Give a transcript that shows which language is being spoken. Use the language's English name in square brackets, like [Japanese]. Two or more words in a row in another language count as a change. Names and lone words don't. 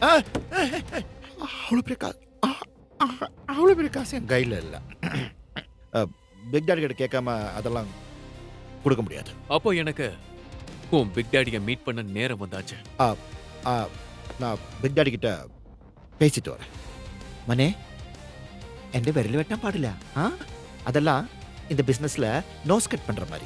[Tamil] அவ்வளோ பெரிய காசு என் கையில் இல்லை. பிக் டாடி கிட்ட கேட்காம அதெல்லாம் கொடுக்க முடியாது. அப்போ எனக்கு உன் பிக் டாடியை மீட் பண்ண நேரம் வந்தாச்சு. நான் பிக் டாடி கிட்ட பேசிட்டு வரேன். [Malayalam] மனே എൻ്റെ വിരൽ വെട്ടാൻ പാടില്ല. [Tamil] அதெல்லாம் இந்த பிசினஸ்ல [English] nose cut [Tamil] பண்ற மாதிரி.